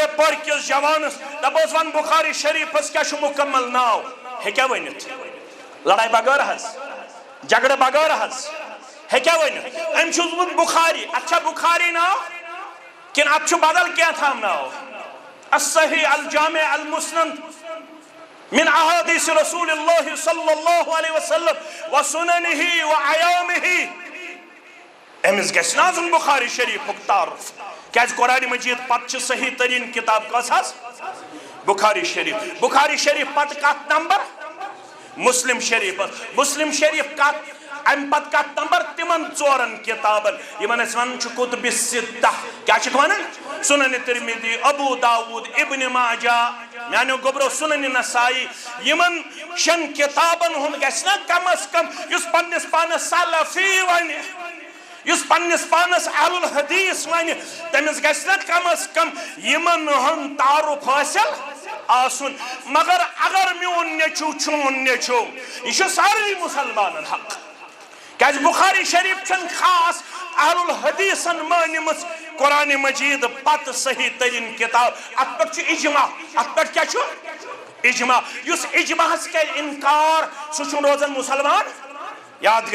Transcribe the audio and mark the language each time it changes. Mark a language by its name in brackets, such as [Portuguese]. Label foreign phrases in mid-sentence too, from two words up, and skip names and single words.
[Kashmiri] پورِ کِس جوانس دپوس ون بُخاری شریٖفس کیٛاہ چھُ مُکمل ناو ہیٚکیٛاہ ؤنِتھ لڑائی بغٲر حظ جگڑٕ بغٲر حظ ہیٚکیٛاہ ؤنِتھ أمۍ چھُ اوسمُت بُخاری اتھ چھا بُخاری ناو کِنہٕ اتھ چھُ بدل کینٛہہ ناو [Arabic] الصحیح الجامع المسند من احادیث رسول اللہ صلی اللہ علیہ وسلم وسننہ وعیامہ [Kashmiri] امس گژھِ نہ آسُن بخاری شریفُک تعارف کیازِ قرآن مجید پتہٕ چھِ صحیح ترین کتاب کۄس حظ بخاری شریف پتہٕ کتھ نمبر مسلم شریف کتھ ام پتہٕ کتھ نمبر تمن 4 کتابن یمن أسۍ ونان چھِ [Arabic] کتب الستہ [Kashmiri] کیاہ چھِکھ ونان سنن ترمذی ابو داود ابن ماجہ میانیو گوبرو سنن نسائی یمن 6 کتابن ہُنٛد گژھِ نہ کم از کم یُس پننس پانس سلفی ونہِ یُس پننس پانس اہل الحدیث ونہِ تٔمِس گژھِ نہ کم از کم یمن ہُنٛد تعارف حٲصِل آسُن مگر اگر میون نیٚچوٗ چون نیٚچوٗ یہِ چھُ سارنٕے مُسلمانن حق کیازِ بخاری شریف چھنہٕ خاص اہل الحدیثن مٲنِمٕژ قرآن مجید پتہٕ صحیح ترین کتاب اتھ پٮ۪ٹھ چھُ اجماع اتھ پٮ۪ٹھ کیاہ چھُ اجماع یُس اجماعس کرِ انکار سُہ چھُنہٕ روزان مسلمان یاد